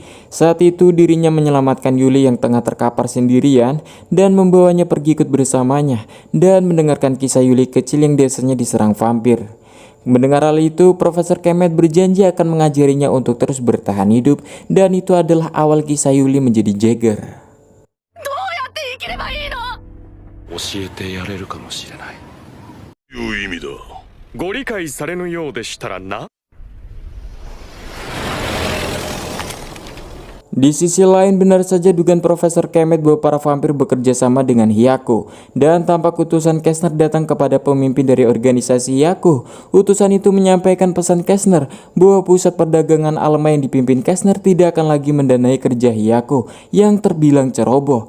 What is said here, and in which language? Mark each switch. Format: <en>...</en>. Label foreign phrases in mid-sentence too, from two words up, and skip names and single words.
<id>Saat itu dirinya menyelamatkan Yuli yang tengah terkapar sendirian dan membawanya pergi ikut bersamanya dan mendengarkan kisah Yuli kecil yang desanya diserang vampir. Mendengar hal itu, Profesor Kemet berjanji akan mengajarinya untuk terus bertahan hidup dan itu adalah awal kisah Yuli menjadi Jagger.</id> <ja>教えてやれるかもしれない。いう意味だ。ご理解されぬようでしたらな。</ja> <id>Di sisi lain, benar saja dugaan Profesor Kemet bahwa para vampir bekerja sama dengan Hyaku. Dan tampak utusan Kestner datang kepada pemimpin dari organisasi Hyaku. Utusan itu menyampaikan pesan Kestner bahwa pusat perdagangan Alma yang dipimpin Kestner tidak akan lagi mendanai kerja Hyaku yang terbilang ceroboh.</id>